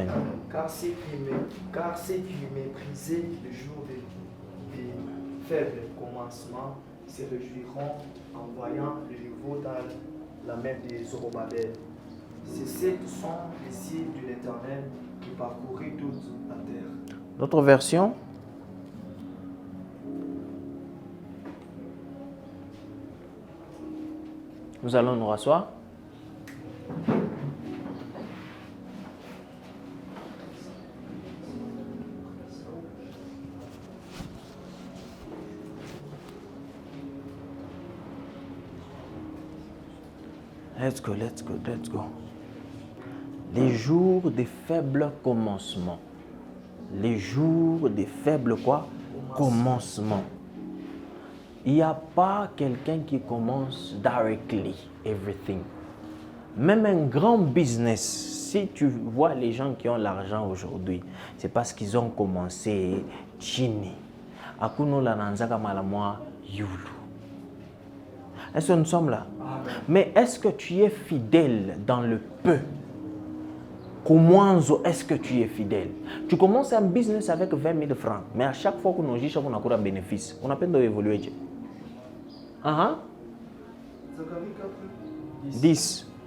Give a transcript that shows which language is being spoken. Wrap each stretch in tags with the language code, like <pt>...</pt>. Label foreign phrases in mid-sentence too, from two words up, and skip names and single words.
<fr>Car ceux qui méprisaient le jour des faibles commencements se réjouiront en voyant le nouveau dans la main des Zorobabel. Ces sont les cieux de l'Éternel qui parcourent toute la terre. D'autres versions? Nous allons nous rasseoir.</fr> <en>Let's go.</en> <fr>Les jours des faibles commencements. Les jours des faibles quoi? Commencements. Il n'y a pas quelqu'un qui commence</fr> <en>directly everything.</en> <fr>Même un grand business, si tu vois les gens qui ont l'argent aujourd'hui, c'est parce qu'ils ont commencé chini. Akuno la nanzaka malamwa yulu. Est-ce que nous sommes là? Amen. Mais est-ce que tu es fidèle dans le peu? Comment est-ce que tu es fidèle? Tu commences un business avec 20 000 francs, mais à chaque fois qu'on a un bénéfice, on a peine d'évoluer. 10.</fr>